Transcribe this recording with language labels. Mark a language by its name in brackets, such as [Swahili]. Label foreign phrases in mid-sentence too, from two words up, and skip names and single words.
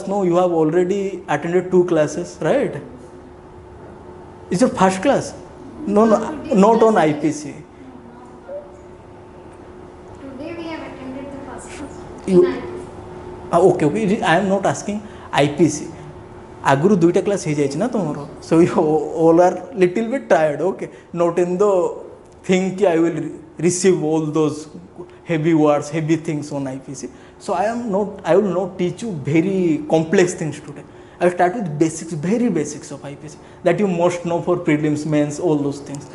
[English] No, you have already attended 2 classes, right? It's a first class. No, not on IPC. Today we have attended the first class. Okay. I am not asking IPC. [Odia] ଆଗୁରୁ 2ଟା କ୍ଲାସ ହୋ ଜାଏ ନା ତୁମରୋ, [English] so you all are little bit tired. Okay, not in the thing कि I will receive all those heavy words, heavy things on IPC. So I will not teach you very complex things today. I will start with basics, very basics of IPC that you must know for prelims, mains, all those things.